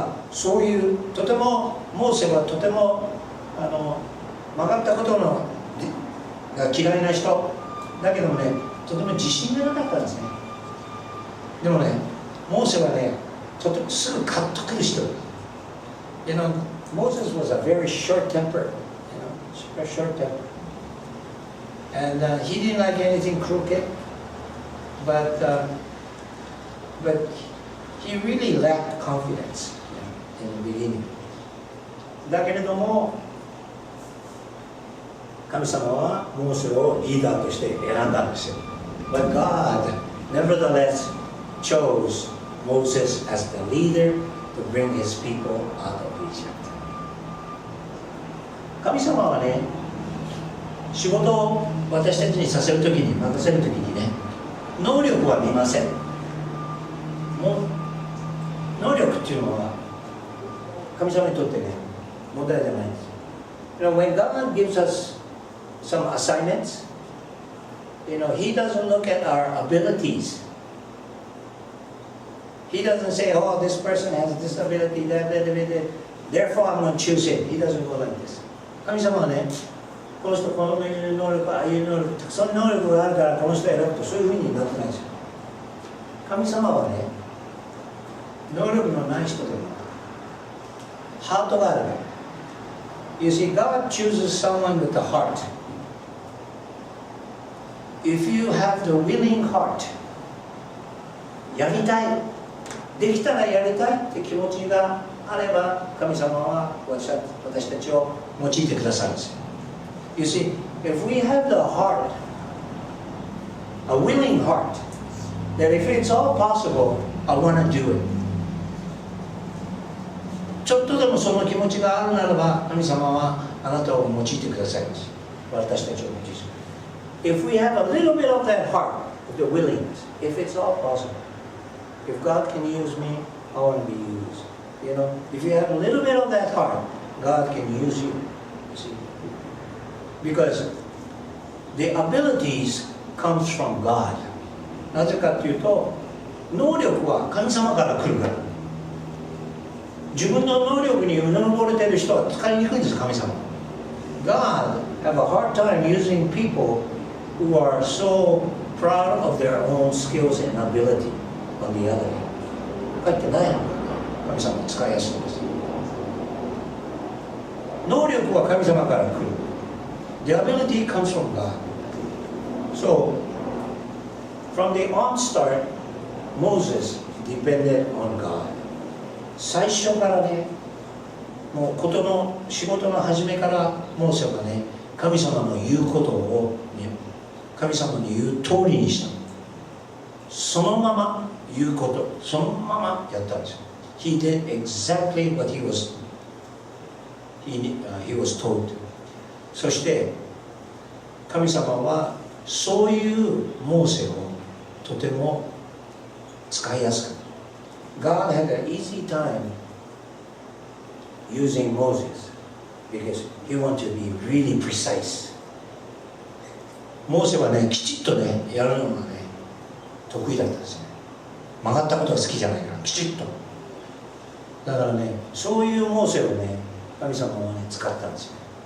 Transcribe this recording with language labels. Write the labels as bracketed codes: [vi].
[ja] そういうとてもモーセはとても曲がったことが嫌いな人だけどもね、とても自信がなかったんですね。でもね、モーセはね、とてもすぐカッとくる人。 [en] Moses was a very short temper, very short temper, and he didn't like anything crooked, but he really lacked confidence in the beginning. [ja] だけれども、神様はモーセをリーダーとして選んだんですよ。 [en] But God nevertheless chose Moses as the leader to bring his people out of Egypt. [ja] 神様はね、仕事を私たちにさせるときに、任せるときにね、能力は見ません。能力っていうのは神様にとってね、問題じゃないんです。 [en] When God gives us some assignments, He doesn't look at our abilities. He doesn't say, oh, this person has this ability, that, therefore I'm going to choose him. He doesn't go like this. [ja] 神様はね、この人このいう能力、ああいう能力、たくさん能力があるからこの人を選ぶと、そういうふうになってないですよ。神様はね、能力のない人でもハートがあるから。 [en] You see, God chooses someone with a heart. If you have the willing heart, [ja] やりたい、できたらやりたいって気持ちがあれば、神様は私たちを用いてくださるんですよ。 [en] You see, if we have the heart, a willing heart, that if it's all possible, I want to do it. [ja] ちょっとでもその気持ちがあるならば、神様はあなたを用いてくださいます。私たちを用いて。 [en] If we have a little bit of that heart, the willingness, if it's all possible, if God can use me, I want to be used. If you have a little bit of that heart, God can use you. You see? Because the abilities comes from God. [ja] なぜかというと、能力は神様から来るから。自分の能力にうぬぼれている人は使いにくいんです、神様。 [en] God have a hard time using people who are so proud of their own skills and ability on the other hand. [ja] 書いてないの。神様は使いやすいんです。能力は神様から来る。 [en] The ability comes from God. So, from the onstart, Moses depended on God. [ja] 最初からね、もう仕事の始めからモーセはね、神様の言うことを、ね、神様の言う通りにした。そのまま言うこと、そのままやったんですよ。 [en] He did exactly what he was told. [ja] そして神様はそういうモーセをとても使いやすかった。 [en] God had an easy time using Moses because he wanted to be really precise. [ja] モーセはね、きちっとね、やるのがね、得意だったんですね。曲がったことが好きじゃないから、きちっと。だからね、そういうモーセをね、神様はね、使ったんですよ。